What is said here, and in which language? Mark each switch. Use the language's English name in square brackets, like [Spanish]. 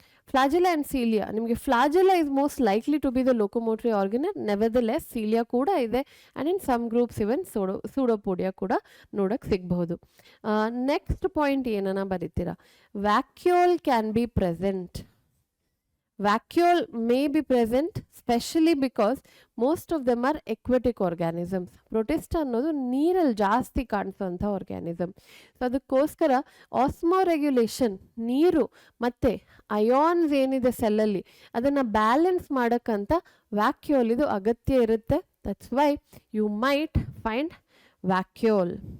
[English] flagella and cilia, ನಿಮಗೆ flagella is most likely to be the locomotory organ, nevertheless cilia ಕೂಡ ಇದೆ, and in some groups even pseudopodia [Kannada] ಕೂಡ ನೋಡೋಕ್ಕೆ ಸಿಗಬಹುದು. [English] next point [Kannada] ಏನನ್ನ ಬರೀತೀರಾ, [English] Vacuole can be present. Vacuole may be present specially because most of them are aquatic organisms. [Kannada] Protista ಅನ್ನೋದು ನೀರಲ್ಲಿ ಜಾಸ್ತಿ ಕಾಣಿಸುವಂಥ organism. So ಅದಕ್ಕೋಸ್ಕರ ಆಸ್ಮೋರೆಗ್ಯುಲೇಷನ್, ನೀರು ಮತ್ತು ಅಯಾನ್ಸ್ ಏನಿದೆ ಸೆಲ್ಲಲ್ಲಿ ಅದನ್ನು ಬ್ಯಾಲೆನ್ಸ್ ಮಾಡೋಕ್ಕಂತ ವ್ಯಾಕ್ಯೂಲ್ ಇದು ಅಗತ್ಯ ಇರುತ್ತೆ. [English] That's why you might find vacuole.